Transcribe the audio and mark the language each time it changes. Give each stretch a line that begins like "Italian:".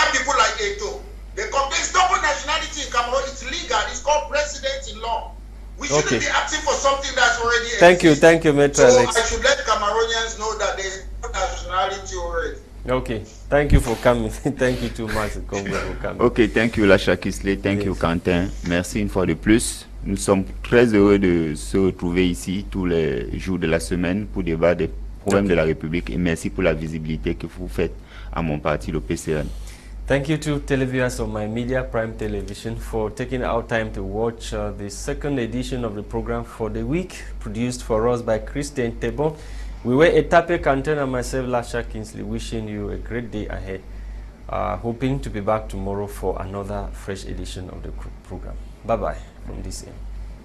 English: Other people like Etape, they complain double nationality in Cameroon. It's legal. It's called precedent in law. We shouldn't be asking for something that's already exists. Thank you, Maître Alex. I should let Cameroonians know that there is no nationality already. Okay, thank you for coming. Thank you too much for coming. Okay, thank you Lasha Kisley, thank you Quentin.
French: Merci une fois de plus. Nous sommes très heureux de se retrouver ici tous les jours de la semaine pour débattre des problèmes de la République et merci pour la visibilité que vous faites à mon parti, le PCN.
English: Thank you to televiewers of My Media Prime Television for taking our time to watch the second edition of the program for the week, produced for us by Christain Tebong. We were Etape, Quentin and myself, Lasha Kinsley, wishing you a great day ahead. Hoping to be back tomorrow for another fresh edition of the program. Bye-bye from this end.